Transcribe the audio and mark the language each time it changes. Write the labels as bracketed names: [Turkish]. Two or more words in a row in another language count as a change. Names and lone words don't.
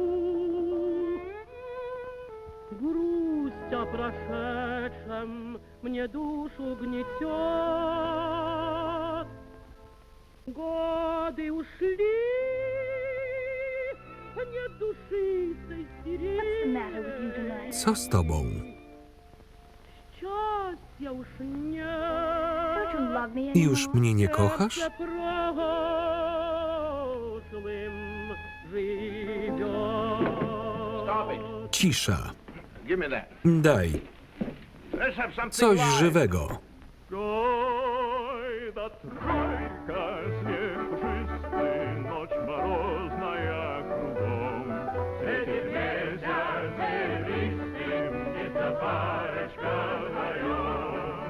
[Russian] Грусть о прошедшем мне душу гнетет. Годы ушли, нет души состеречь. [Polish] Co z tobą? [Russian] Счастья уж нет. [English] Don't you [Polish] Już mnie nie kochasz? [Russian] Прошлым живет. [Polish] Cisza. [English] Give me that. [Polish] Daj. [English] Let's have something [Polish] Coś [English] live. [Polish] żywego. [Russian] Ой, да тройка, снег пушистый, ночь морозная кругом. Светит месяц серебристым, птица парочка вдвоем.